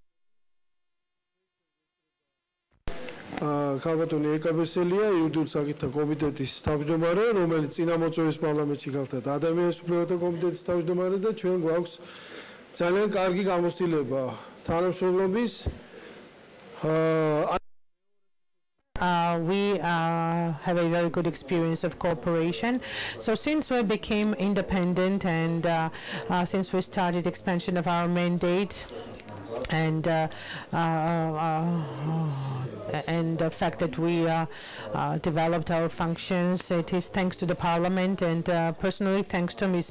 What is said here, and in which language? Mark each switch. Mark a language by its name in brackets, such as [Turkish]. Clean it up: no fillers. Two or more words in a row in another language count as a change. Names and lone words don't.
[Georgian] ქალბატონი ეკაბესელია, იურიდიულ საკითხთა კომიტეტის თავმჯდომარე, რომელიც წინამოწვევის პარლამენტში გახდა ადამიანის უფლებათა კომიტეტის თავმჯდომარე და ჩვენ გვაქვს ძალიან კარგი გამოცდილება თანამშრომლობის. [English] We have a very good experience of cooperation. So since we became independent and since we started expansion of our mandate and the fact that we developed our functions, it is thanks to the Parliament and personally thanks to Ms.